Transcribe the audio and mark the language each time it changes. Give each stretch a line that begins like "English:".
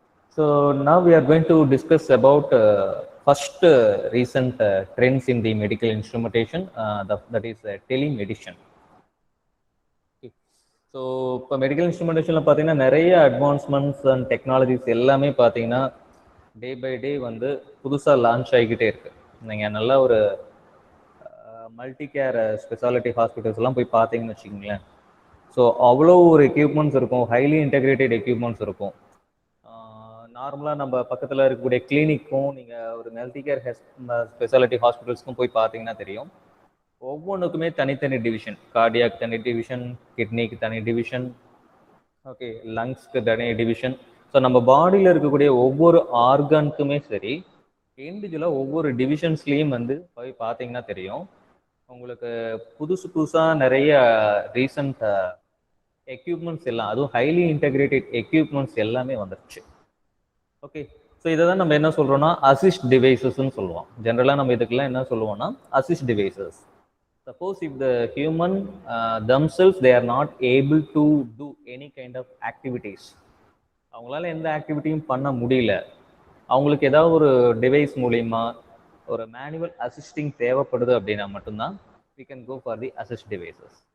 English: So now we are going to discuss about first recent trends in the medical instrumentation, that is telemedicine.
Tamil: So இப்போ medical இன்ஸ்ட்ருமெண்டேஷனில் பார்த்தீங்கன்னா நிறைய advancements and technologies எல்லாமே பார்த்தீங்கன்னா day by day வந்து புதுசாக launch ஆகிக்கிட்டே இருக்கு. நீங்கள் நல்லா ஒரு மல்டி கேர் ஸ்பெஷாலிட்டி ஹாஸ்பிட்டல்ஸ்லாம் போய் பார்த்தீங்கன்னு வச்சுக்கோங்களேன். ஸோ அவ்வளோ ஒரு எக்யூப்மெண்ட்ஸ் இருக்கும், ஹைலி இன்டெகிரேட்டட் எக்யூப்மெண்ட்ஸ் இருக்கும். நார்மலாக நம்ம பக்கத்தில் இருக்கக்கூடிய கிளினிக்கும் நீங்கள் ஒரு மல்டி கேர் ஸ்பெஷாலிட்டி ஹாஸ்பிட்டல்ஸ்க்கும் போய் பார்த்தீங்கன்னா தெரியும். ஒவ்வொன்றுக்குமே தனித்தனி டிவிஷன், கார்டியாக் தனி டிவிஷன், கிட்னிக்கு தனி டிவிஷன், ஓகே, லங்ஸ்க்கு தனி டிவிஷன். ஸோ நம்ம பாடியில் இருக்கக்கூடிய ஒவ்வொரு ஆர்கனுக்குமே சரி, இண்டிவிஜுவலாக ஒவ்வொரு டிவிஷன்ஸ்லேயும் வந்து போய் பார்த்தீங்கன்னா தெரியும். உங்களுக்கு புதுசு புதுசாக நிறைய ரீசன்ட் எக்யூப்மெண்ட்ஸ் எல்லாம், அதுவும் ஹைலி இன்டெகிரேட்டட் எக்யூப்மெண்ட்ஸ் எல்லாமே வந்துருச்சு. ஓகே, ஸோ இதை தான் நம்ம என்ன சொல்கிறோம்னா அசிஸ்ட் டிவைசஸ்ன்னு சொல்லுவோம். ஜென்ரலாக நம்ம இதுக்கெல்லாம் என்ன சொல்லுவோம்னா assist devices.
English: Suppose if the human themselves they are not able to do any kind of activities,
Tamil: அவங்களால எந்த ஆக்டிவிட்டியும் பண்ண முடியல, அவங்களுக்கு ஏதாவது ஒரு டிவைஸ் மூலிமா ஒரு மேனுவல் அசிஸ்டிங் தேவைப்படுது அப்படின்னா மட்டும்தான்
English: we can go for the assist devices.